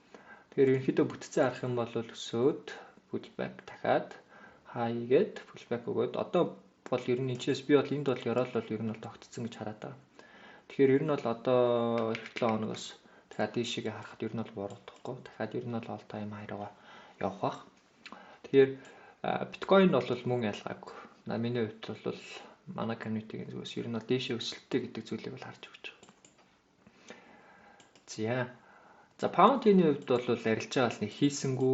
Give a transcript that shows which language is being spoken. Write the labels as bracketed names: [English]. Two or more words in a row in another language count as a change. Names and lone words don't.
[Mongolian] Тэгэхээр ерөөдөө бүтцээ харах юм бол өсөөд pullback дахиад high гээд pullback өгөөд одоо бол ер нь энэчээс би бол энд бол ёроол бол ер нь бол тогтцсон гэж хараад байгаа. Тэгэхээр ер нь бол одоо эх 7 хоногоос дахиад дээшээ харахад ер нь бол буурахгүй. Дахиад ер нь бол [English] all time high [Mongolian] руугаа явах бах. Тэгэхээр биткойн бол мөн ялгаагүй. Миний хувьд бол манай community-ийн зүгээс ер нь бол дээшээ өсөлттэй гэдэг зүйлийг бол харж өгч байгаа. За паундын хувьд бол арилжаа бол нэг хийсэнгүү.